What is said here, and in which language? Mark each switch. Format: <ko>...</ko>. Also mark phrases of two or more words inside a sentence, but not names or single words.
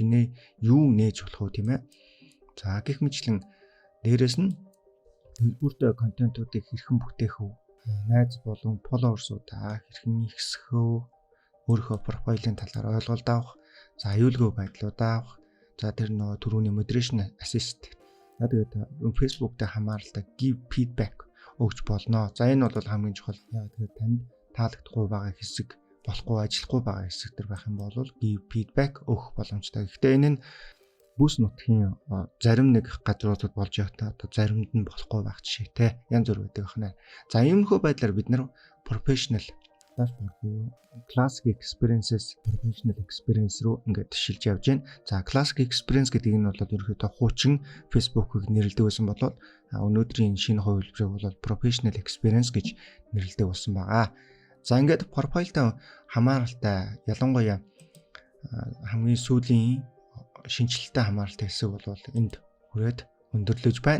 <mn>Шинээр юу нээж болох вэ, тийм ээ? За гэх мэтлэн дээрэс нь төлбөртэй контентуудыг хэрхэн бүтээх вэ? Найз болон фолловерсуудаа хэрхэн ихсгэх вэ? Өөрийнхөө профайлын талаар ойлголт авах, за аюулгүй байдлууд авах, за тэр нөгөө түрүүний</mn> <en>moderation assist.</en> <mn>Тэгээд Facebook дээр хамааралтай</mn> <en>give feedback</en> <mn>өгч болно. За энэ бол хамгийн чухал. Тэгээд танд таалагдахгүй байгаа хэсэг, болохгүй ажиллахгүй байгаа хэсэг төр байх юм бол</mn> <en>give feedback</en> <mn>өгөх боломжтой. Гэхдээ энэ нь бүс нутгийн зарим нэг газруудад болж явахдаа одоо заримд нь болохгүй байх жишээтэй янз бүр байдаг байна. За иймэрхүү байдлаар бид нар</mn> <en>professional dashboard, classic experiences, professional experience</en> <mn>руу ингээд шилж явж байна. За</mn> <en>classic experience</en> <mn>гэдэг нь бол ерөөхдөө хуучин Facebook-ыг нэрлэдэг байсан болоод өнөөдрийн шинэ хувилбарыг бол</mn> <en>professional experience</en> <mn>гэж нэрлэдэг болсон байгаа. За ингээд профайлтай хамааралтай ялангуяа хамгийн сүүлийн шинжилэлтэй хамааралтай хэсэг бол энд хүрээд өндөрлөж байна.</mn>